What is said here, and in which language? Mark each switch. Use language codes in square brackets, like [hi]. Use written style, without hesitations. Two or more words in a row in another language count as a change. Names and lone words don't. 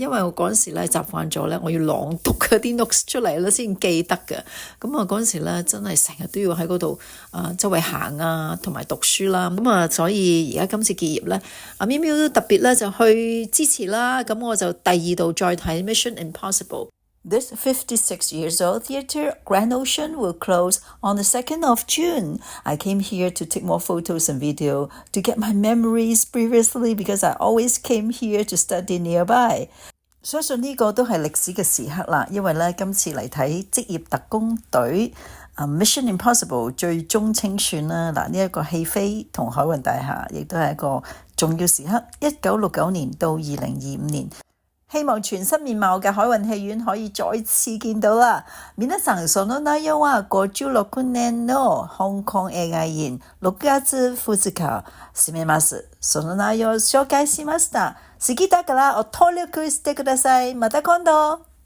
[yue] 因為我嗰陣時咧習慣咗咧，我要朗讀嗰啲 notes 出嚟咧先記得嘅。咁啊嗰陣時咧真係成日都要喺嗰度周圍行啊，同埋讀書啦。咁啊所以而家今次結業咧，阿喵喵都特別咧就去支持啦。咁我就第二度再睇 Mission Impossible。 [en] This 56 years old theatre, Grand Ocean, will close on the 2nd of June. I came here to take more photos and video to get my memories previously because I always came here to study nearby. [yue] 相信呢個都係歷史嘅時刻啦，因為咧今次嚟睇職業特工隊 Mission Impossible 最終清算啦。嗱，呢一個戲飛同海運大廈亦都係一個重要時刻。1969年到2025年。希望全新面貌嘅海運戲院可以再次見到啦。 [ja] 皆さんその内容は56年の香港映画院6月2日閉めます。その内容を紹介しました。好きだからお登録してください。また今度。